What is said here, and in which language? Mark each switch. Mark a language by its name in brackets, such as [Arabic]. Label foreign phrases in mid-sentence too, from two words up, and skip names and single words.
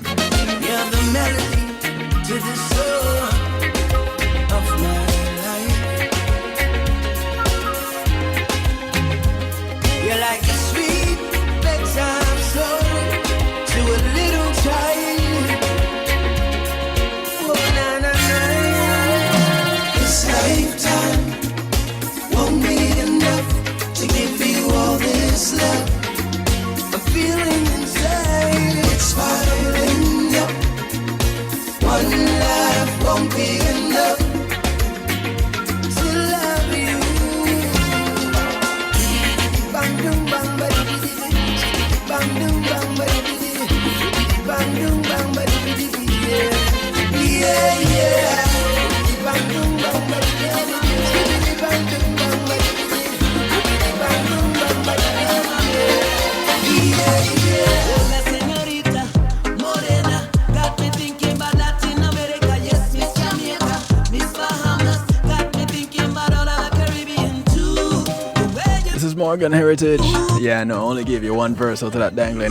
[English] You're the melody to the soul of my life. You're like a sweet bedtime soul to a little child. Oh, na, na, na. This lifetime won't be enough to give you all this love. I'm feeling inside, it's firing up. One life won't be enough to love you. Bang doom bang ba-di-di-di. Bang doom bang ba-di-di-di. Bang doom bang ba-di-di-di. Yeah, yeah. Bang doom bang ba-di-di-di. Bang doom bang ba-di-di-di. Bang doom bang ba-di-di-di. Yeah, yeah. [Spanish] Hola, señorita, morena, [English] got me thinking about Latin America. Yes, Miss Jamaica, Miss Bahamas, got me thinking about all of the Caribbean too. The way you This is Morgan Heritage. Yeah, no, I only gave you one verse out of that Dangling.